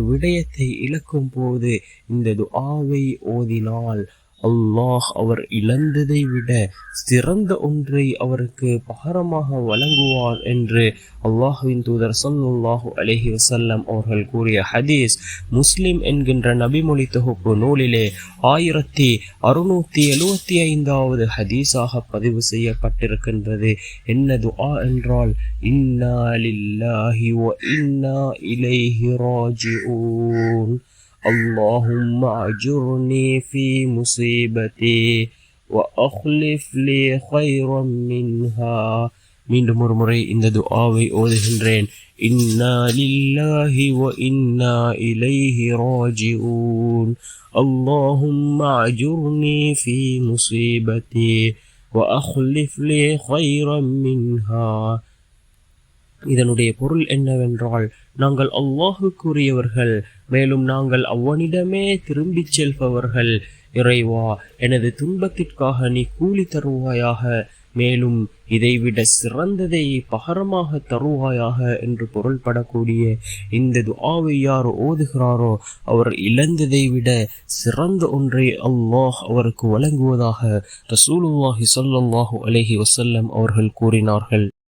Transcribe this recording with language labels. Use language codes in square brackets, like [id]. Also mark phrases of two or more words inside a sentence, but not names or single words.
[ta] விடயத்தை இழக்கும் போது இந்த துஆவை ஓதினால் அல்லாஹ் அவர் இழந்ததை விட சிறந்த ஒன்றை அவருக்கு பகரமாக வழங்குவார் என்று அல்லாஹ்வின் தூதர் [ar] صلى الله عليه وسلم [ta] அவர்கள் கூறிய ஹதீஸ் முஸ்லிம் என்கின்ற நபிமொழி தொகுப்பு நூலிலே 1675வது ஹதீஸாக பதிவு செய்யப்பட்டிருக்கின்றது. என்ன துஆ என்றால், [ar] إنا لله وإنا إليه راجعون, اللهم أجرني في مصيبتي وأخلف لي خيرا منها. [ta] மீண்டும் ஒரு முறை இந்த துஆவை ஓதுகின்றேன். [ar] إنا لله وإنا إليه راجعون, اللهم أجرني في مصيبتي وأخلف لي خيرا منها. [ta] இதனுடைய பொருள் என்னவென்றால், நாங்கள் அல்லாஹுக்குரியவர்கள், மேலும் நாங்கள் அவனிடமே திரும்பிச் செல்பவர்கள். இறைவா, எனது துன்பத்திற்காக நீ கூலி தருவாயாக, மேலும் இதைவிட சிறந்ததை பகரமாக தருவாயாக என்று பொருள்படக்கூடிய இந்த துஆவை யார் ஓதுகிறாரோ அவர் இழந்ததை விட சிறந்த ஒன்றை அல்லாஹ் அவருக்கு வழங்குவதாக [ar] رسول الله صلى الله عليه وسلم [ta] அவர்கள் கூறினார்கள்.